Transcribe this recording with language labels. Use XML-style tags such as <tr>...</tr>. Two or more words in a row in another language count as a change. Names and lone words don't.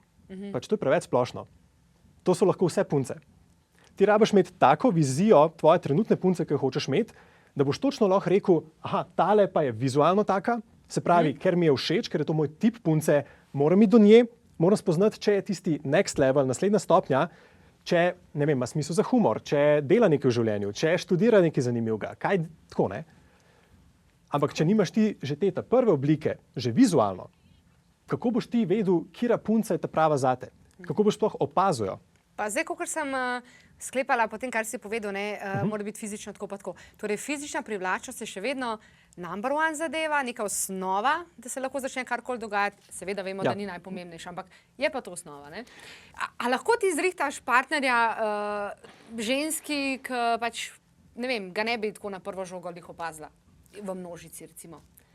<sl>Pač to je preveč splošno. To so lahko vse punce. Ti rabiš imeti tako vizijo tvoje trenutne punce, ki jo hočeš imeti, da boš točno lahko rekel, aha, tale pa je vizualno taka, se pravi, ker mi je všeč, ker je to moj tip punce, moram iti do nje, moram spoznati, če je tisti</sl> <en>next level,</en> <sl>naslednja stopnja, če, ne vem, ima smisel za humor, če dela nekaj v življenju, če študira nekaj zanimivega, kaj tako, ne? Ampak če nimaš ti že te prve oblike, že vizualno, kako boš ti vedel, katera punca je ta prava zate? Kako boš sploh opazil? Pa zdaj, kakor sem sklepala po tem, kar si povedal, mora biti fizično tako pa tako. Torej, fizična privlačnost je še vedno</sl> <en>number one</en> <sl>zadeva, neka osnova, da se lahko začne karkoli dogajati. Seveda vemo, da ni najpomembnejša, ampak je pa to osnova. Ne? A lahko ti zrihtaš partnerja ženski, ki pač, ne vem, ga ne bi tako na prvo žogo lih opazila v množici, recimo?</sl>